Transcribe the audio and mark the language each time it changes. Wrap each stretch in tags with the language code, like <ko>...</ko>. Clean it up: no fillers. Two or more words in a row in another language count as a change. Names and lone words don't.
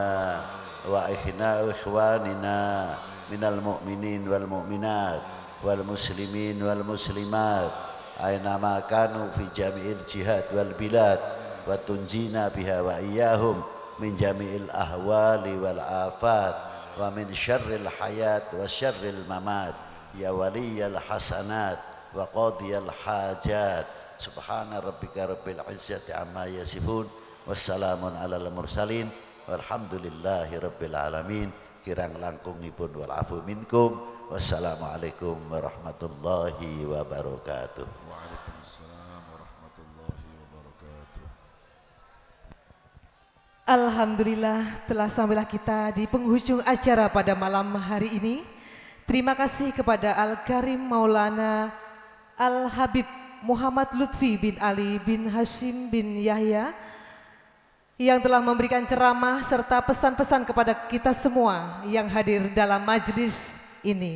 <ar>وإخواننا من المؤمنين والمؤمنات والمسلمين والمسلمات أينما كانوا في جميع الجهاد والبلاد وتنجينا بها وإياهم من جميع الأهوال والآفات ومن شر الحياة وشر الممات يا ولي الحسنات وقاضي الحاجات. سبحان ربك رب العزة عما يصفون وسلام على المرسلين والحمد لله رب العالمين.</ar> <jv>Kirang langkungipun</jv> <ar>والعفو منكم. والسلام عليكم ورحمة الله وبركاته. وعليكم السلام ورحمة الله وبركاته. الحمد لله,</ar> <id>telah sampailah kita di penghujung acara pada malam hari ini. Terima kasih kepada Al-Karim Maulana Al-Habib Muhammad Lutfi bin Ali bin Hashim bin Yahya yang telah memberikan ceramah serta pesan-pesan kepada kita semua yang hadir dalam majelis ini.</id>